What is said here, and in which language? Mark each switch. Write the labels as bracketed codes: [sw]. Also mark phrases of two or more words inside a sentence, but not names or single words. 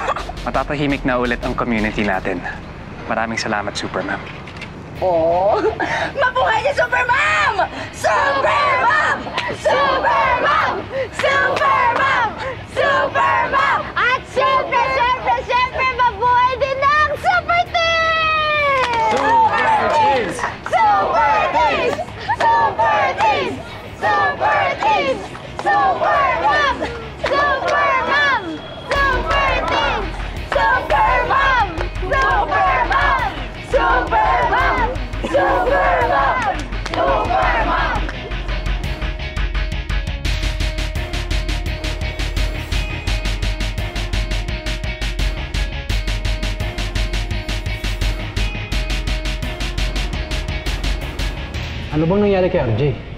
[tl] Matatahimik na ulit ang community natin. Maraming salamat, Supermam. Oh, mabuhay si Supermom! Supermom! Supermom! Supermom! Supermom! At syempre, mabuhay din ang Super Teens! Super Teens! Super Teens! Super Teens! Super Teens! Supermom! Supermom! Super Teens! Supermom! Supermom! Supermom! Supermom! Supermom! Ano bang nangyari kay RJ?